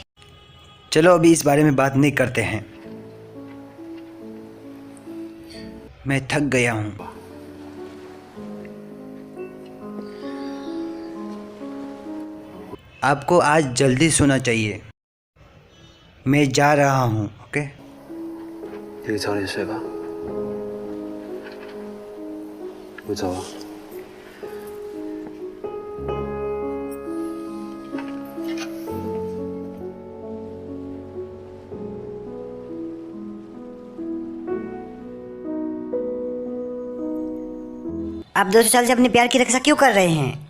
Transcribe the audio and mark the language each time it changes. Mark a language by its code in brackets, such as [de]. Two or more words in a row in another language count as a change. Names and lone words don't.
[hi] चलो अभी इस बारे में बात नहीं करते हैं। मैं थक गया हूँ। आपको आज जल्दी सोना चाहिए। मैं जा रहा हूँ। ओके, [zh] 你早点睡吧。我走了。 [hi] आप 200 साल से अपने प्यार की रक्षा क्यों कर रहे हैं?